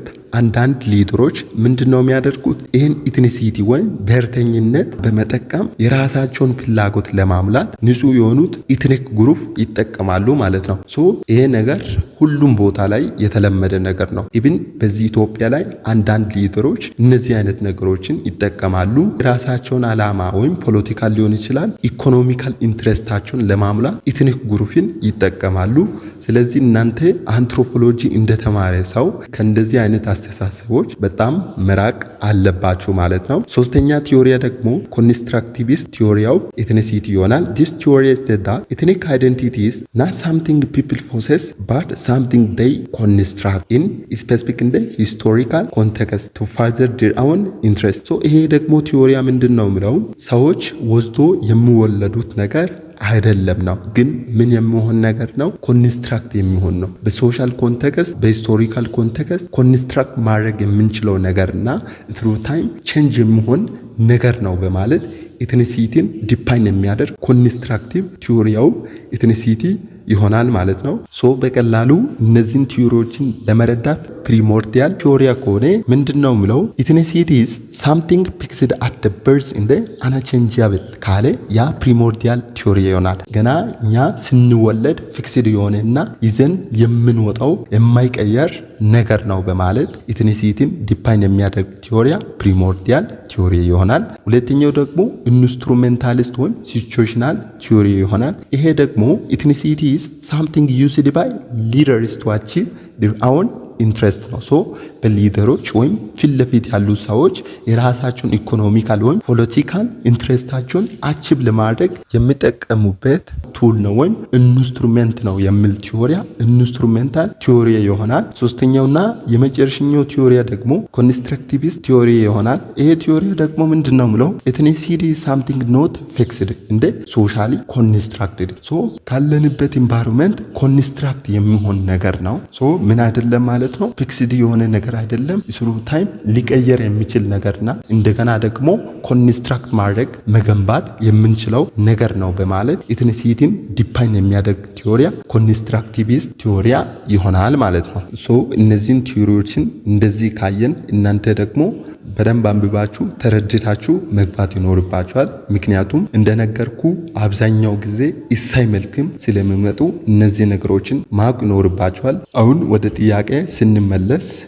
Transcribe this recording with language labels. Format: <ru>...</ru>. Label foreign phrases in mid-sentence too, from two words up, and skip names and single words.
<am>አንዳንድ ሊደሮች ምንድነው የሚያደርጉት ይህን ኢትኒሲቲ ወይም ብሔርተኝነት በመጠቀም የራሳቸውን ፍላጎት ለማሙላት ንጹህ የሆኑት</am> <en>ethnic group</en> <am>ይጠቀማሉ ማለት ነው። ሶ ይሄ ነገር ሁሉም ቦታ ላይ የተለመደ ነገር ነው። ኢቭን በዚህ ኢትዮጵያ ላይ አንዳንድ ሊደሮች እነዚህ አይነት ነገሮችን ይጠቀማሉ። የራሳቸውን አላማ ወይም ፖለቲካል ሊሆን ይችላል ኢኮኖሚካል ኢንትረስታቸውን ለማሙላት ኢትኒክ ግሩፕን ይጠቀማሉ። ስለዚህ እናንተ አንትሮፖሎጂ እንደተማረ ሰው ከእንደዚህ አይነት አስተሳሰቦች በጣም መራቅ አለባችሁ ማለት ነው። ሶስተኛ ቲዮሪያ ደግሞ</am> <en>constructivist theory ethnicity</en> <am>ይሆናል።</am> <en>this theory states that ethnic identity is not something people possess but something they construct in specific in the historical context to further their own interest so</en> <am>ይሄ ደግሞ ቲዮሪያ ምንድነው የሚለው ሰዎች ወስዶ የሚወለዱት ነገር አይደለም ነው፣ ግን ምን የሚሆን ነገር ነው ኮንስትራክት የሚሆን ነው።</am> <en>social context historical context</en> <am>ኮንስትራክት ማድረግ የምንችለው ነገርና</am> <en>through time change</en> <am>የሚሆን ነገር ነው በማለት ኢትኒሲቲን ዲፋይን የሚያደርግ</am> <en>constructive theory ethnicity</en> <am>ይሆናል ማለት ነው። ሶ በቀላሉ እነዚህን ቲዮሪዎችን ለመረዳት</am> <en>primordial theory</en> <am>ከሆነ ምንድነው ምለው ኢትኒሲቲ</am> <en>is something fixed at the birth in the unchangeable</en> <am>ካለ ያ</am> <en>primordial theory</en> <am>ይሆናል። ገና እኛ ስንወለድ ፊክስድ የሆነና ይዘን የምንወጣው የማይቀየር ነገር ነው በማለት ኢትኒሲቲን ዲፋይን የሚያደርግ ቲዮሪያ</am> <en>primordial theory</en> <am>ይሆናል። ሁለተኛው ደግሞ ኢንስትሩሜንታሊስት ወይም</am> <en>situational theory</en> <am>ይሆናል። ይሄ ደግሞ ኢትኒሲቲ</am> <en>is something used by leaders to achieve their own</en> <am>ኢንትረስት ነው። ሶ በሊደሮች ወይም ፊት ለፊት ያሉ ሰዎች የራሳቸውን ኢኮኖሚካል ወይም ፖለቲካል ኢንትረስታቸውን አቺቭ ለማድረግ የሚጠቀሙበት ቱል ነው ወይም ኢንስትሩሜንት ነው የሚል ቲዮሪያ</am> <en>instrumental theory</en> <am>ይሆናል። ሶስተኛውና የመጨረሻው ቲዮሪያ ደግሞ</am> <en>constructivist theory</en> <am>ይሆናል። ይሄ ቲዮሪ ደግሞ ምንድነው ምለው ኤትኒሲቲ</am> <en>something not fixed</en> <am>እንደ</am> <en>socially constructed</en> <am>ሶ ካለንበት ኢንቫይሮንመንት ኮንስትራክት የሚሆን ነገር ነው። ሶ ምን አይደለም ማለት ነው ፊክስድ የሆነ ነገር አይደለም። ስሩ ታይም ሊቀየር የሚችል ነገርና እንደገና ደግሞ ኮንስትራክት ማድረግ መገንባት የምንችለው ነገር ነው በማለት ኢትኒሲቲን ዲፋይን የሚያደርግ ቲዮሪያ</am> <en>constructivist theory</en> <am>ይሆናል ማለት ነው። ሶ እነዚህን ቲዮሪዎችን እንደዚህ ካየን እናንተ ደግሞ በደንብ አንብባችሁ ተረድታችሁ መግባት ይኖርባችኋል። ምክንያቱም እንደነገርኩ አብዛኛው ጊዜ ኢሳይ መልክም ስለሚመጡ እነዚህ ነገሮችን ማወቅ ይኖርባችኋል። አሁን ወደ ጥያቄ ስንመለስ</am>